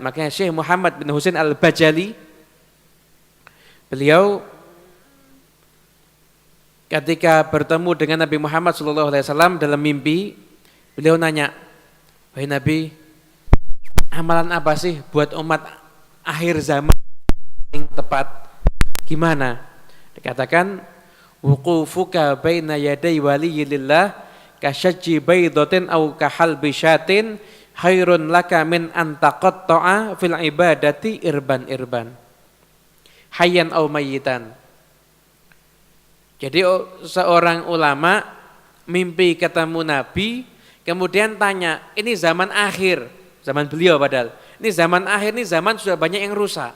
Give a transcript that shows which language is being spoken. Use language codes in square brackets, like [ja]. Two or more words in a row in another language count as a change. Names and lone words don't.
[id] Makanya Syekh Muhammad bin Husain Al-Bajali, beliau ketika bertemu dengan Nabi Muhammad SAW dalam mimpi, beliau nanya, wahai Nabi, amalan apa sih buat umat akhir zaman yang tepat? Gimana? Dikatakan, [ar] وقوفك بين يدي ولي الله كشي بيضة أو كحلب شاة خير لك من أن تقطع في العبادة إربا حيا أو ميتا. [id] Jadi seorang ulama mimpi ketemu Nabi, kemudian tanya, ini zaman akhir, zaman beliau padahal, ini zaman akhir, ini zaman sudah banyak yang rusak.